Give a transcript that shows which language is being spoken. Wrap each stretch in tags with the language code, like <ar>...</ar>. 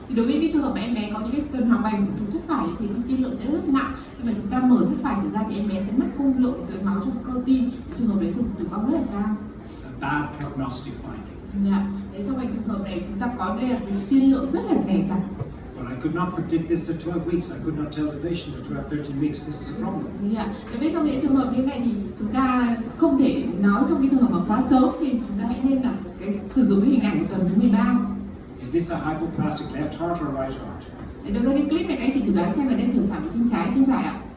<vi>Thì đối với cái trường hợp mà em bé có những cái tuần hoàn vành phụ thuộc thất phải thì tiên lượng sẽ rất nặng. Khi mà chúng ta mở thất phải ra thì em bé sẽ mất cung lượng tưới máu trong cơ tim. Trường hợp đấy tử vong rất là cao.</vi> <en>Bad prognostic finding.</en> <vi>Đấy, trong trường hợp này chúng ta có đây là cái tiên lượng rất là dè dặt.</vi> <en>But I could not predict this at 12 weeks. I could not tell the patient at 12, 13 weeks this is a problem.</en> <vi>Đối với trong những trường hợp như này thì chúng ta không thể nói trong cái trường hợp mà quá sớm, thì chúng ta hãy nên là sử dụng cái hình ảnh của tuần thứ 13.</vi> <en>Is this a hypoplastic left heart or right heart?</en> <vi>Đối với cái clip này các anh chị thử đoán xem là đây thiểu sản của tim trái tim phải ạ?</vi>